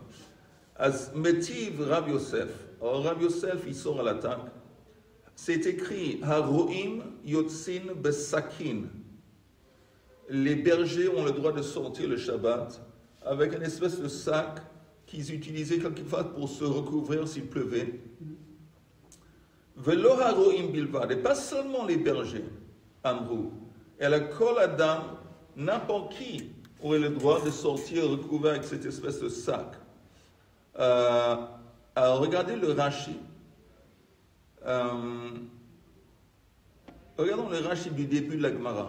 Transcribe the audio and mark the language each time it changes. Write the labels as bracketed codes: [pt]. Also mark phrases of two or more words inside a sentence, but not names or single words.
[arc] איתיביה [fr] Rav Yosef. Alors, Rav Yosef, il sort à l'attaque. C'est écrit [he] הרועים יוצאין בשקין. [fr] Les bergers ont le droit de sortir le Shabbat avec une espèce de sac qu'ils utilisaient quelquefois pour se recouvrir s'il pleuvait. [he] ולא הרועים בלבד, [fr] et pas seulement les bergers, Amrou. Et [he] אלא כל אדם, [fr] n'importe qui aurait le droit de sortir recouvert avec cette espèce de sac. Alors regardez le Rashi. Regardons le Rashi du début de la Gemara.